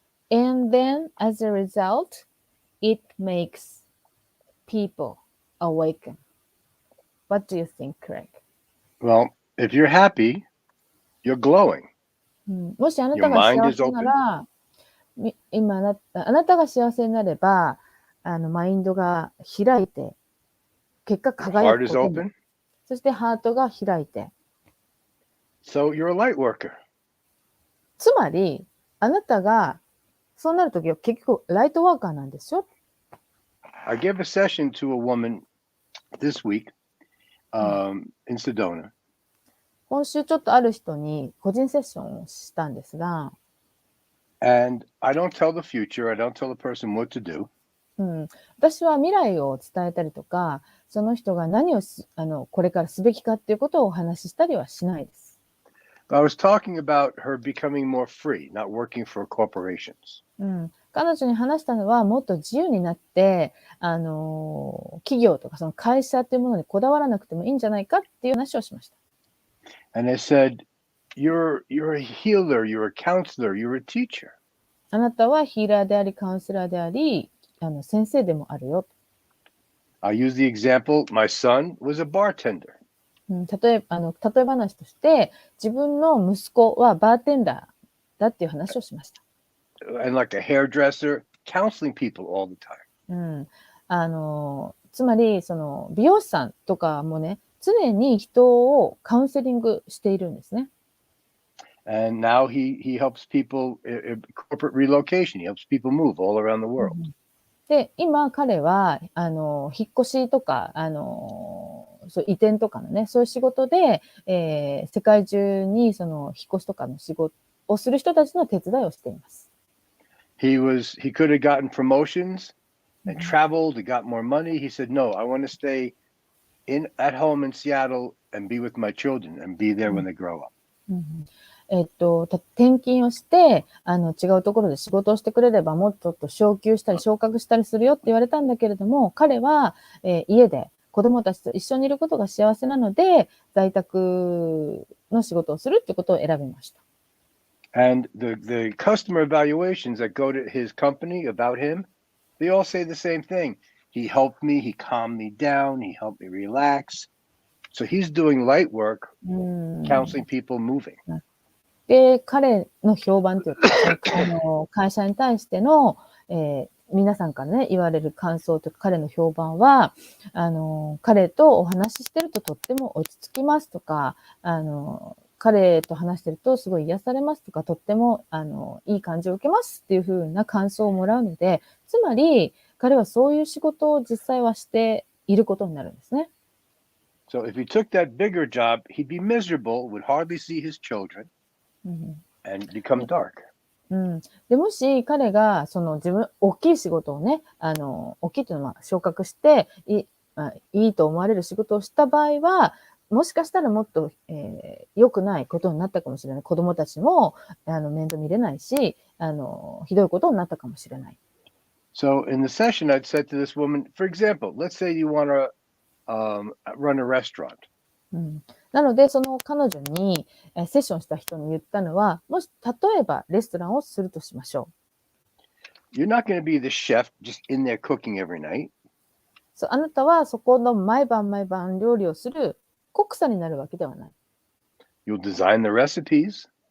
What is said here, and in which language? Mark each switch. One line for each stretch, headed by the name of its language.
English: And then as a result, it makes people awaken. What do you think, Craig? Well, if you're happy, you're glowing.
Japanese: もしあなたが幸せなら、今あなたが幸せになれば、マインドが開いて、結果輝くことに。そしてハートが開いて。
English: So you're a light worker.
Japanese: つまり、あなたがそうなるときは結局ライトワーカーなんですよ。
English: I gave a session to a woman this week in Sedona.
Japanese: 今週ちょっとある人に個人セッションをしたんですが、
English: And I don't tell the future, I don't tell the person what to do.
Japanese: 私は未来を伝えたりとか、その人が何をこれからすべきかっていうことをお話ししたりはしないです。
English: I was talking about her becoming more free, not working for corporations.
Japanese: 彼女に話したのはもっと自由になって、企業とかその会社っていうものにこだわらなくてもいいんじゃないかっていう話をしました。
English: And I said, you're a healer, you're a counselor, you're a teacher.
Japanese: あなたはヒーラーであり、カウンセラーであり、先生でもあるよ。
English: I'll use the example, my son was a bartender.
Japanese: 例え話として、自分の息子はバーテンダーだっていう話をしました。
English: And like a hairdresser, counseling people all the time.
Japanese: つまり、その美容師さんとかもね、常に人をカウンセリングしているんですね。
English: And now he helps people, corporate relocation, he helps people move all around the world.
Japanese: で、今彼は、引っ越しとか、そう移転とかのね、そういう仕事で、世界中にその引っ越しとかの仕事をする人たちの手伝いをしています。
English: He could have gotten promotions and traveled, he got more money. He said, no, I want to stay at home in Seattle and be with my children and be there when they grow up.
Japanese: 転勤をして、違うところで仕事をしてくれれば、もうちょっと昇給したり昇格したりするよって言われたんだけれども、彼は、家で子供たちと一緒にいることが幸せなので、在宅の仕事をするってことを選びました。
English: And the customer evaluations that go to his company about him, they all say the same thing. He helped me, he calmed me down, he helped me relax. So he's doing light work, counseling people moving.
Japanese: で、彼の評判というか、会社に対しての、皆さんからね、言われる感想というか、彼の評判は、彼とお話ししてるととっても落ち着きますとか、彼と話してるとすごい癒されますとか、とっても、いい感じを受けますっていう風な感想をもらうので、つまり、彼はそういう仕事を実際はしていることになるんですね。
English: So if he took that bigger job, he'd be miserable, would hardly see his children, and become dark.
Japanese: でもし彼がその大きい仕事をね、大きいというのは昇格していいと思われる仕事をした場合は、もしかしたらもっと、良くないことになったかもしれない。子供たちも面倒見れないし、ひどいことになったかもしれない。
English: So in the session, I'd said to this woman, for example, let's say you want to run a restaurant.
Japanese: なので、その彼女にセッションした人に言ったのは、もし例えばレストランをするとしましょう。
English: You're not going to be the chef just in there cooking every night.
Japanese: そう、あなたはそこの毎晩料理をするコックさんになるわけではない。
English: You'll design the recipes.